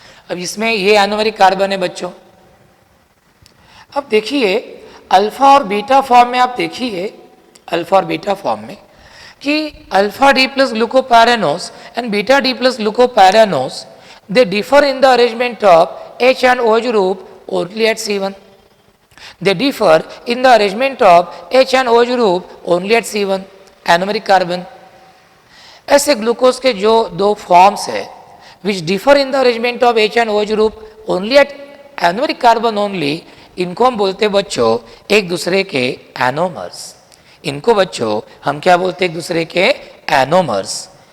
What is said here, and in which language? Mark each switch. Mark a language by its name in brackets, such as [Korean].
[Hindi] अब इसमें ये एनोमेरिक कार्बन है बच्चों। अब देखिए अल्फा और बीटा फॉर्म में, आप देखिए अल्फा और बीटा फॉर्म में कि alpha D plus ग्लूकोपैरानोस and beta D plus ग्लूकोपैरानोस, [English] they differ in the arrangement of H and OH group only at C1. They differ in the arrangement of H and OH group only at C1, anomeric carbon. [Hindi] ऐसे glucose के जो दो forms है [English] which differ in the arrangement of H and OH group only at anomeric carbon only, [Hindi] इनको हम बोलते हैं बच्चों एक दूसरे के एनोमर्स। इनको बच्चों हम क्या बोलते हैं? एक दूसरे के एनोमर्स।